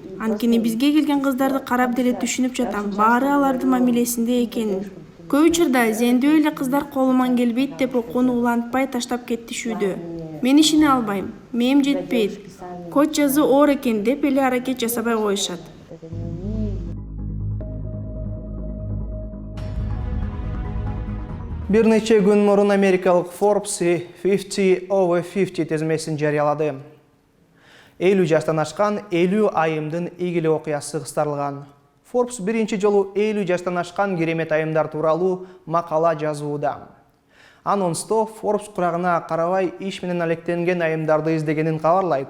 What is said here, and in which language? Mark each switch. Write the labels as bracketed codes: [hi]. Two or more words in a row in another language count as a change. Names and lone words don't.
[ky] Анткени бизге келген кыздарды карап деле түшүнүп жатам, баары алардын мамилесинде экенин. Көп учурда зендүү эле кыздар колуман келбейт деп окууну улантпай таштап кетишүүдө. Мен ишине албайм, мээм жетпейт, код жазуу оор экен деп эле аракет жасабай коюшат. Бир нече күн мурун америкалык Forbes 50 over 50 tizmesini жарыялады. 50 жаштан ашкан 50 айымдын ийгилик окуясы кыстарылган. Forbes биринчи жолу 50 жаштан ашкан керемет айымдар тууралуу макала жазууда. Анонсто Forbes курагына карабай иш менен алектенген айымдарды издегенин кабарлайт.